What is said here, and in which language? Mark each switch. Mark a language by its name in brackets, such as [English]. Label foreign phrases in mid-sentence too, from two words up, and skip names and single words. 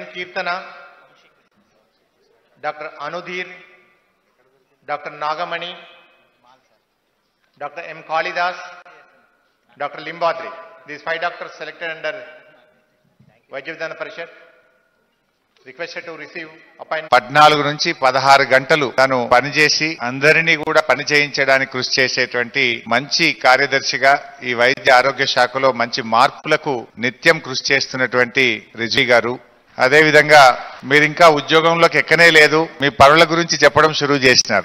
[English] Kirtana, Dr. Anudhir, Dr. Nagamani, Dr. M. Kalidas, Dr. Limbadri. These 5 doctors selected under Vaidya Vidhana Parishad. Requested to receive appointment. [Telugu] 14 నుంచి 16 గంటలు తాను పనిచేసి అందరినీ కూడా పని చేయించడానికి కృషి చేసేటువంటి మంచి కార్యదర్శిగా ఈ వైద్య ఆరోగ్య శాఖలో మంచి మార్పులకు నిత్యం కృషి చేస్తున్నటువంటి రిజ్వీ గారు. అదే విధంగా మీరు ఇంకా ఉద్యోగంలోకి ఎక్కనే లేదు, మీ పనుల గురించి చెప్పడం షురూ చేసినారు.